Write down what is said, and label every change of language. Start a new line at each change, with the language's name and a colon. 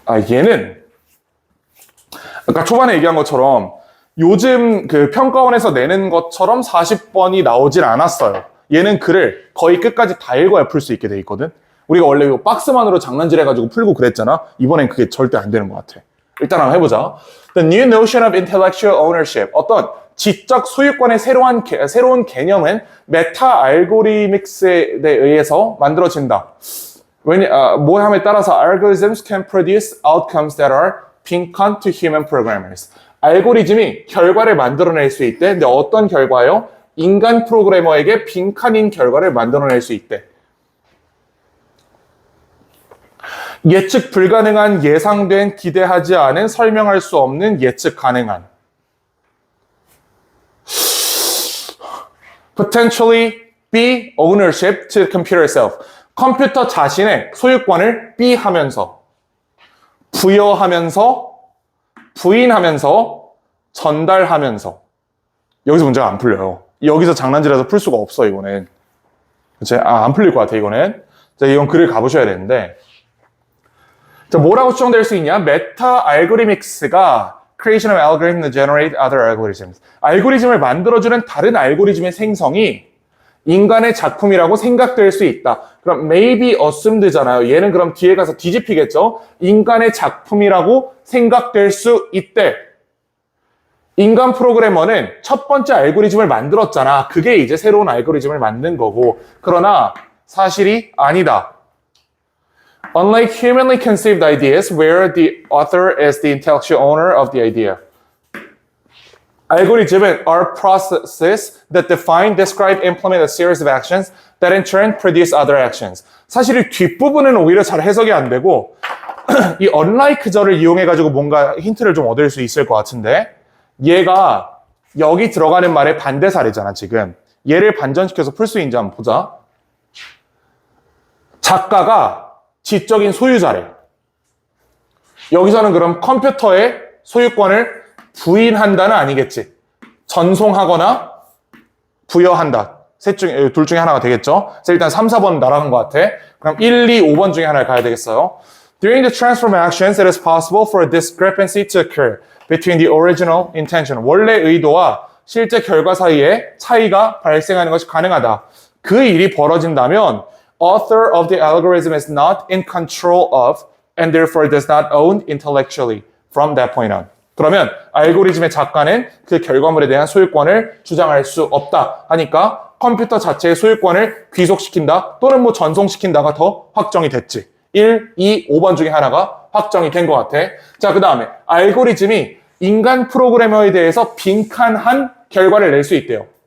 Korean: 얘는 아까 초반에 얘기한 것처럼 요즘 그 평가원에서 내는 것처럼 40번이 나오질 않았어요. 얘는 글을 거의 끝까지 다 읽어야 풀 수 있게 돼 있거든. 우리가 원래 이 박스만으로 장난질 해가지고 풀고 그랬잖아. 이번엔 그게 절대 안 되는 것 같아. 일단 한번 해보자.
English: The new notion of intellectual ownership.
Korean: 어떤 지적 소유권의 새로운 개념은 메타 알고리믹스에 의해서 만들어진다. 모함에 따라서
English: algorithms can produce outcomes that are
Korean: 빈칸
English: to human programmers.
Korean: 알고리즘이 결과를 만들어낼 수 있대. 근데 어떤 결과요? 인간 프로그래머에게 빈칸인 결과를 만들어낼 수 있대. 예측 불가능한, 예상된, 기대하지 않은, 설명할 수 없는, 예측 가능한.
English: Potentially be ownership to the computer itself.
Korean: 컴퓨터 자신의 소유권을 be 하면서, 부여하면서, 부인하면서, 전달하면서. 여기서 문제가 안 풀려요. 여기서 장난질해서 풀 수가 없어, 이거는. 그치? 안 풀릴 것 같아, 이거는. 자, 이건 글을 가보셔야 되는데. 자, 뭐라고 추정될 수 있냐?
English: 메타 알고리믹스가 creation of algorithm to generate other algorithms.
Korean: 알고리즘을 만들어주는 다른 알고리즘의 생성이 인간의 작품이라고 생각될 수 있다. 그럼
English: maybe assumed
Korean: 잖아요. 얘는 그럼 뒤에 가서 뒤집히겠죠? 인간의 작품이라고 생각될 수 있대. 인간 프로그래머는 첫 번째 알고리즘을 만들었잖아. 그게 이제 새로운 알고리즘을 만든 거고. 그러나 사실이 아니다.
English: Unlike humanly conceived ideas, where the author is the intellectual owner of the idea. 알고리즘은 are processes that define, describe, implement a series of actions that in turn produce other actions.
Korean: 사실 이 뒷부분은 오히려 잘 해석이 안 되고 이 unlike절을 이용해가지고 뭔가 힌트를 좀 얻을 수 있을 것 같은데 얘가 여기 들어가는 말의 반대사례잖아, 지금. 얘를 반전시켜서 풀 수 있는지 한번 보자. 작가가 지적인 소유자래. 여기서는 그럼 컴퓨터의 소유권을 부인한다는 아니겠지. 전송하거나 부여한다. 둘 중에 하나가 되겠죠. 그래서 일단 3, 4번 날아간 것 같아. 그럼 1, 2, 5번 중에 하나를 가야 되겠어요.
English: During the transform actions, it is possible for a discrepancy to occur between the original intention.
Korean: 원래 의도와 실제 결과 사이에 차이가 발생하는 것이 가능하다. 그 일이 벌어진다면
English: author of the algorithm is not in control of and therefore does not own intellectually from that point on.
Korean: 그러면 알고리즘의 작가는 그 결과물에 대한 소유권을 주장할 수 없다 하니까 컴퓨터 자체의 소유권을 귀속시킨다 또는 뭐 전송시킨다가 더 확정이 됐지. 1, 2, 5번 중에 하나가 확정이 된 것 같아. 자, 그 다음에 알고리즘이 인간 프로그래머에 대해서 빈칸한 결과를 낼 수 있대요.